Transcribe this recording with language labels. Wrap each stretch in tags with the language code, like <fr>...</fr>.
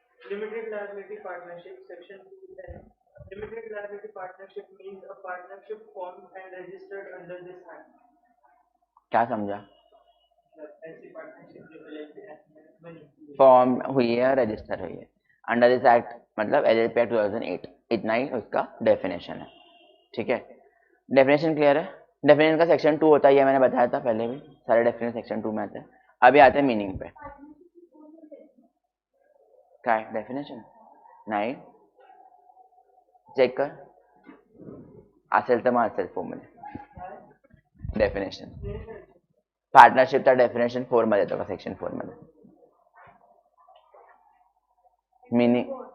<en>Limited liability partnership, section 210. Limited liability partnership means a partnership formed and registered under this act.</en> <hi>क्या समझा? ऐसी partnership जो LLP act में बनी form हुई है, रजिस्टर हुई है</hi> <en>under this act,</en> <hi>मतलब एलएलपी एक्ट 2008. इतना ही उसका डेफिनेशन है. ठीक है, डेफिनेशन क्लियर है. डेफिनेशन का सेक्शन 2 होता है, ये मैंने बताया था पहले भी, सारे डेफिनेशन सेक्शन 2 में आते हैं. अभी आते हैं मीनिंग पे. क्या है डेफिनेशन?</hi> <mr>नाही चेक कर, असेल तर मग असेल फॉर्ममध्ये डेफिनेशन. पार्टनरशिपचा डेफिनेशन 4 मध्ये येतो का, सेक्शन 4 मध्ये मीनिंग?</mr>